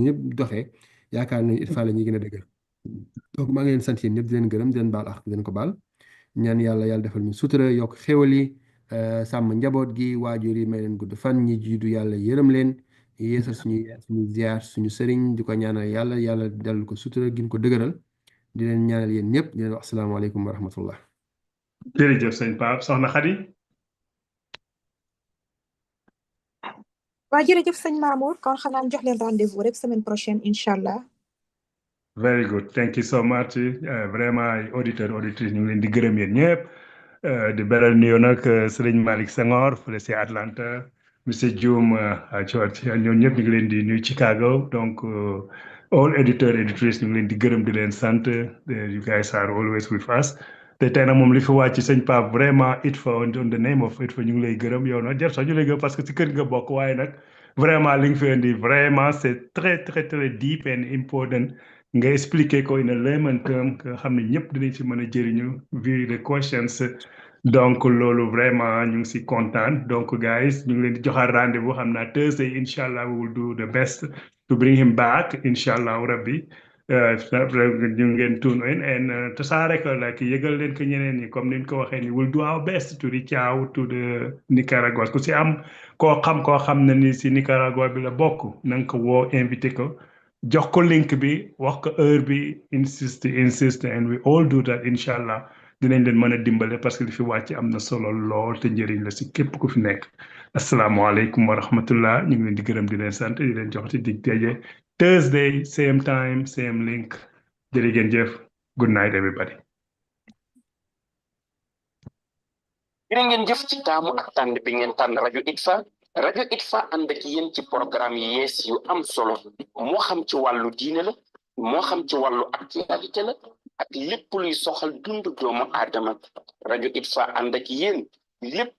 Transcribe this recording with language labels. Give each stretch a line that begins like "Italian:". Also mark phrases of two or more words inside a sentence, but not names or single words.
Wolof: yëpp doxee yaakaar nañu ITFA la ñuy gën a dëgër donc maa ngi leen sant yéen ñëpp di leen gërëm di leen baal ak di leen ko baal ñaan yàlla defal ñu sutura yokk xéwal yi sàmm njaboot gi waajur yi may leen gudd fan ñi jiitu yàlla yërëm leen yeesal suñu ziar suñu sëriñ di ko ñaanal yàlla dellu ko sutura gin ko dëgëral di leen ñaanal yéen ñëpp di leen wax
Arabic: السلام عليكم ورحمة الله
Wolof: jërëjëf sëñ Pape soxna Khady waa jërëjëf sëñ Mamour kon xanaa jox leen rendez-vous rek
French: semaine prochaine
Arabic: إن شاء الله.
English: very good thank you so much
Wolof: vraiment ay
French: auditeurs auditrices
Wolof: ñu ngi leen di gërëm yéen ñëpp di beral nuyoo nag Serigne Malick Senghor fële si Atlanta monsieur Dioum ñoom ñëpp ñu ngi leen di nuyu Chicago donc all
French: auditeurs auditrices
Wolof: ñu ngi leen di gërëm di leen sant
English: you guys are always with us
Wolof: te tey nag moom li fi wàcc sëñ Pape vraiment ITFA
English: on the name of
Wolof: ITFA ñu ngi lay gërëm yow nag jar sax ñu lay gërëm
French: parce que
Wolof: si kër nga bokk waaye nag vraiment li nga fi indi
French: vraiment c'est très très très
English: deep and important
Wolof: nga expliquer ko
English: in a layman term
Wolof: nga xam ne ñëpp dinañ si mën a jëriñu vu
English: the questions
Wolof: donc loolu vraiment ñu ngi si kontaan donc guys ñu ngi leen di joxaat rendez-vous xam naa Thursday
Arabic: إن شاء الله
English: we will do the best to bring him back
Arabic: إن شاء الله
Wolof: rabbi ñu ngeen
English: tune in and
Wolof: tasaare ko like yëgal leen ko ñeneen ñi comme ni ñu ko waxee ni
English: we'll do our best to reach out to
Wolof: the Nicaragua ku si am koo xam ne ni si Nicaragua bi la bokk na nga ko woo invité ko jox ko link bi wax ko heure bi
English: insist and we all do that
Arabic: إن شاء الله
Wolof: dinañ leen mën a dimbale parce que li fi wàcc am na solo lool te njëriñ la si képp ku fi nekk
Arabic: السلام عليكم ورحمة الله
Wolof: ñu ngi leen di gërëm di leen sant di leen jox ci dig daje Thursday
English: same time same link
Wolof: jërë ngeen jëf
English: good night everybody
Wolof: jërë ngeen jëf ci taamu ak tànn bi ngeen tànn rajo ITFA ànd ak yéen ci programme yi yees yu am solo moo xam ci wàllu diine la moo xam ci wàllu actualité la ak lépp luy soxal dundu doomu aadama rajo ITFA ànd ak yéen lépp